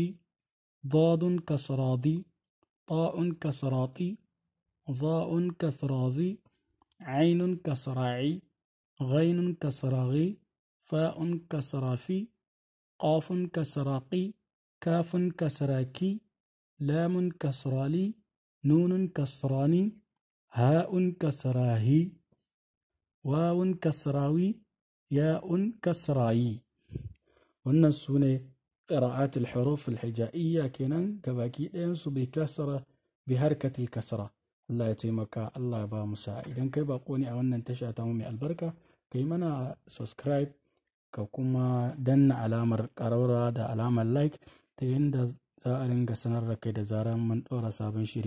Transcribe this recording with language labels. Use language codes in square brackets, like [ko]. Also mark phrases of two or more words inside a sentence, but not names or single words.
[ar] ضادun kasradi, طاءun kasrati, ظاءun kasrazi, عينun kasra'i, غينun kasraghi, فاءun kasrafi, قافun kasraqi, كافun kasraki, لام kasrali, نون kasrani, هاء kasrahi, واو kasrawi, ياء kasrayi. [ha] wannan su ne [ar] قراءة الحروف الهجائية [ha] kenan gabaki ɗayansu bai kasara [ar] بحركة الكسرة. [ha] Allah ya taimaka, Allah ya ba mu sa'a. Idan kai bako ne a wannan tasha ta mu mai albarka, kai mana subscribe ka kuma danna alamar ƙararrawa da alamar like ta yadda za a ringa sanar da kai da zarar mun ɗora sabon shiri.